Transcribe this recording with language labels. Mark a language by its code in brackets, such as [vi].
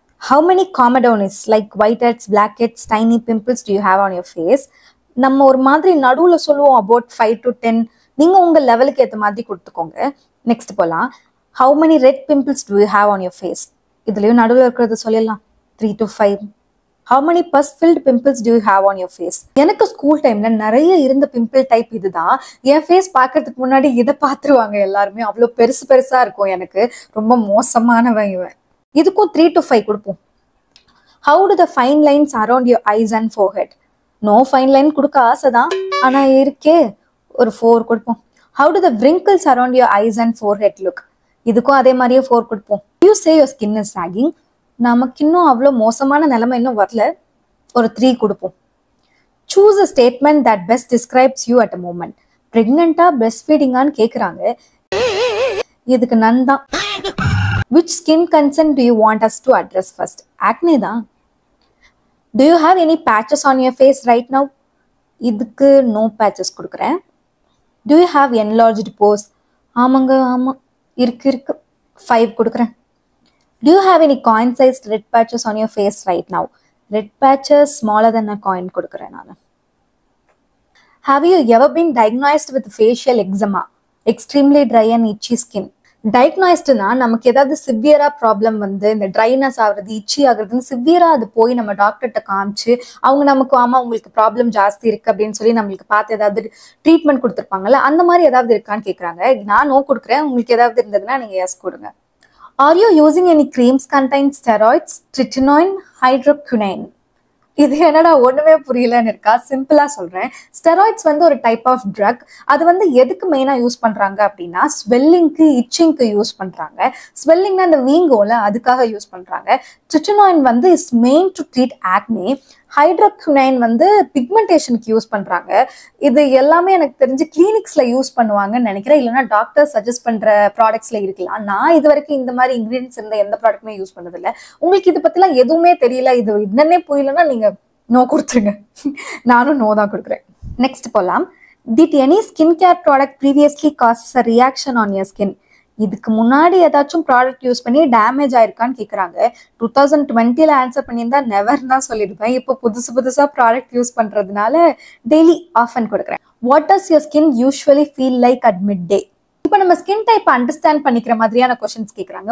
[en] How many comedones like white heads, black heads, tiny pimples do you have on your face. [ta] நம்ம ஒரு மாதிரி நடுவில் சொல்லுவோம் [en] About 5 to 10. [ta] நீங்க உங்க லெவலுக்கு ஏற்ற மாதிரி கொடுத்துக்கோங்க. நெக்ஸ்ட் போலாம். [en] How many red pimples do you have on your face. [ta] இதுலயும் நடுவில் இருக்கிறது சொல்லலாம் 3 to 5. [en] How many pus-filled pimples do you have on your face? [ta] எனக்கு ஸ்கூல் டைம்ல நிறைய இருந்த பிம்பிள் டைப் இதுதான். என் ஃபேஸ் பார்க்கறதுக்கு முன்னாடி இதை பார்த்துருவாங்க எல்லாருமே. அவ்வளோ பெருசு பெருசா இருக்கும். எனக்கு ரொம்ப மோசமானவன் இவன். இதுக்கும் 3 to 5 கொடுப்போம். [en] How do the fine lines around your eyes and forehead? No fine line [ta] கொடுக்க ஆசைதான், ஆனா இருக்கே, ஒரு 4 கொடுப்போம். [en] How do the wrinkles around your eyes and forehead look? [ta] இதுக்கும் அதே மாதிரியே 4 கொடுப்போம். [en] You say your skin is sagging. [ta] நமக்கு இன்னும் அவ்வளோ மோசமான நிலைமை இன்னும் வரல, ஒரு 3 கொடுப்போம். [en] Choose a statement that best describes you at a moment. [ta] பிரெக்னெண்டா, breast ஃபீடிங்கான்னு கேட்குறாங்க. இதுக்கு நன் தான். [en] Which skin concern do you want us to address first? [ta] Acne தான். [en] Do you have any patches on your face right now? [ta] இதுக்கு [en] no patches [ta] கொடுக்குறேன். [en] Do you have enlarged pores? [ta] ஆமாங்க ஆமா இருக்கு 5 கொடுக்குறேன். [en] Do you have any coin sized red patches on your face right now? Red patches smaller than a coin [ta] கொடுக்குறேன் நான். [en] Have you ever been diagnosed with facial eczema? Extremely dry and itchy skin. [ta] டயக்னாய்ஸ்டுனா நமக்கு ஏதாவது சிவியரா problem வந்து இந்த dryness ஆகுறது இச்சி ஆகுறதுன்னு சிவியரா அது போய் நம்ம டாக்டர்கிட்ட காமிச்சு அவங்க நமக்கு ஆமா உங்களுக்கு ப்ராப்ளம் ஜாஸ்தி இருக்கு அப்படின்னு சொல்லி நம்மளுக்கு பார்த்து ஏதாவது ட்ரீட்மெண்ட் கொடுத்துருப்பாங்கல்ல அந்த மாதிரி ஏதாவது இருக்கான்னு கேட்குறாங்க. நான் நோ கொடுக்குறேன். உங்களுக்கு ஏதாவது இருந்ததுன்னா நீங்க எஸ் கொடுங்க. [en] Are you using any creams contain steroids, tretinoin, hydroquinone? [ta] இது என்னடா ஒண்ணுமே புரியலன்னு இருக்கா. சிம்பிளா சொல்றேன். ஸ்டெராய்ட்ஸ் வந்து ஒரு டைப் ஆஃப் ட்ரக். அது வந்து எதுக்கு மெயினா யூஸ் பண்றாங்க அப்படின்னா ஸ்வெல்லிங்க்கு இச்சிங்க்கு யூஸ் பண்றாங்க. ஸ்வெல்லிங்னா அந்த வீங்கோல அதுக்காக யூஸ் பண்றாங்க. ட்ரிட்டனாயின் வந்து [en] Is main to treat acne. [ta] ஹைட்ரோக்வினைன் வந்து பிக்மெண்டேஷனுக்கு யூஸ் பண்றாங்க. இது எல்லாமே எனக்கு தெரிஞ்சு கிளினிக்ஸ்ல யூஸ் பண்ணுவாங்கன்னு நினைக்கிறேன். இல்லைன்னா டாக்டர் சஜஸ்ட் பண்ற ப்ராடக்ட்ஸ்ல இருக்கலாம். நான் இது வரைக்கும் இந்த மாதிரி இன்கிரீடியன்ஸ் இருந்த எந்த ப்ராடக்ட்டுமே யூஸ் பண்ணதில்லை. உங்களுக்கு இது பத்திலாம் எதுவுமே தெரியல, இது என்னன்னே புரியலன்னா நீங்க நோ கொடுத்துருங்க. நானும் நோ தான் கொடுக்குறேன். நெக்ஸ்ட் போலாம். [en] Did any skincare product previously causes a reaction on your skin? [ta] இதுக்கு முன்னாடி ஏதாச்சும் ப்ராடக்ட் யூஸ் பண்ணி டேமேஜ் ஆயிருக்கான்னு கேட்குறாங்க. 2020 ஆன்சர் பண்ணியிருந்தா நெவர் தான் சொல்லியிருப்பேன். இப்போ புதுசா ப்ராடக்ட் யூஸ் பண்றதுனால டெய்லி ஆஃபன் கொடுக்குறேன். [en] What does your skin usually feel like at midday? [ta] இப்போ நம்ம ஸ்கின் டைப் அண்டர்ஸ்டாண்ட் பண்ணிக்கிற மாதிரியான கொஸ்டின்ஸ் கேட்குறாங்க.